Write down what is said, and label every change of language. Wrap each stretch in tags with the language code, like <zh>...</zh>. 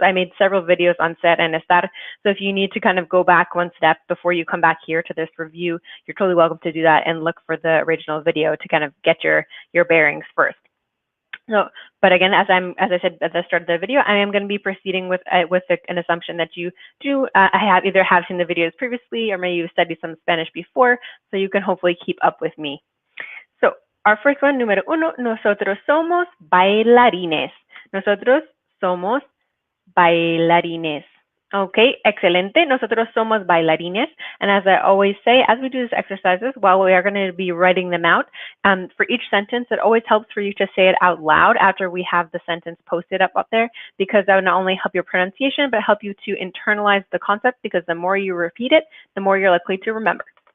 <en>I made several videos on ser and estar. So if you need to kind of go back one step before you come back here to this review, you're totally welcome to do that and look for the original video to kind of get your bearings first. So, but again, as I said at the start of the video, I am going to be proceeding with an assumption that you do either have seen the videos previously, or maybe you've studied some Spanish before, so you can hopefully keep up with me. So our first one,</en> <es>número uno, nosotros somos bailarines. Nosotros somos bailarines. Okay, excelente. Nosotros somos bailarines.</es> <en>And as I always say, as we do these exercises, while we are going to be writing them out, for each sentence, it always helps for you to say it out loud after we have the sentence posted up there, because that would not only help your pronunciation, but help you to internalize the concept, because the more you repeat it, the more you're likely to remember.</en>